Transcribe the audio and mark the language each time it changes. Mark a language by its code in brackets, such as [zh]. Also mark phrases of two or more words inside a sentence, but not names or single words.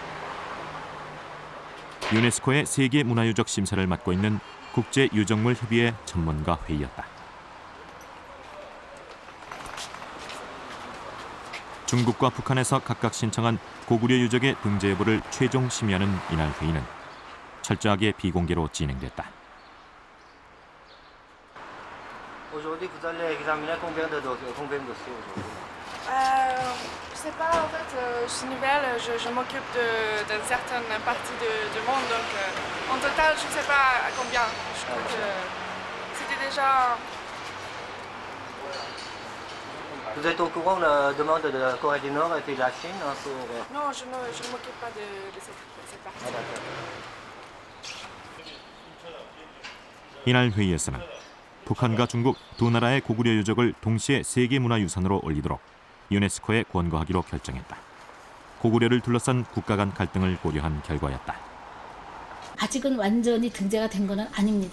[ko] 유네스코의 세계 문화유적 심사를 맡고 있는 국제유적물 협의회 전문가 회의였다. 중국과 북한에서 각각 신청한 고구려 유적의 등재 여부를 최종 심의하는 이날 회의는 철저하게 비공개로 진행됐다. [fr] Aujourd'hui, vous allez examiner combien de dossiers aujourd'hui? Je sais pas, en fait, je suis nouvelle, je m'occupe d'une certaine partie du monde, donc en total, je sais pas à combien. Je crois que c'était déjà... Vous êtes au courant de la demande de la Corée du Nord et puis de la Chine pour... Non, je ne m'occupe pas de cette partie. [ko] 이날 회의에서는 북한과 중국 두 나라의 고구려 유적을 동시에 세계문화유산으로 올리도록 유네스코에 권고하기로 결정했다. 고구려를 둘러싼 국가 간 갈등을 고려한 결과였다. 아직은 완전히 등재가 된 것은 아닙니다.